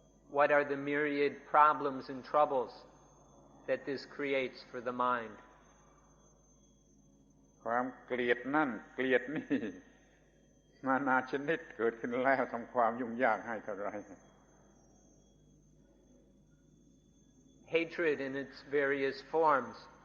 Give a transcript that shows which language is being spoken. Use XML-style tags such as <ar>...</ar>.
<en>What are the myriad problems and troubles that this creates for the mind?</en> <th>ความเกลียดนั่นเกลียดนี่นานาชนิดเกิดขึ้นแล้วทำความยุ่งยากให้เท่าไร</th> <en>Hatred in its various forms.</en>